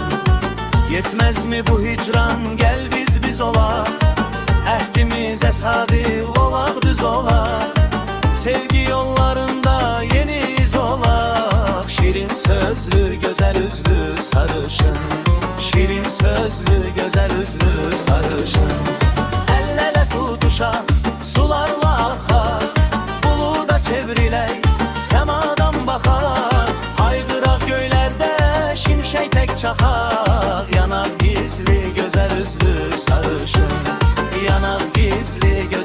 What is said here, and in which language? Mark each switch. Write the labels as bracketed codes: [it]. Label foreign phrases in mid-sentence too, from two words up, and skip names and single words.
[az] Yetməzmi bu hicran, gəl biz olaq, əhdimizə sadiq olaq, düz olaq. Sevgi yollarında yeni iz olaq, şirin sözlü gözəl üzlü sarışın, şirin sözlü güzel üzlü sarışın. [tr] El ele tutuşan sularla akar, buluda çevriley semadan bakar. Aygırak göylerde şimşek tek çakar, yanar gizli güzel üzlü sarışın, yanar gizli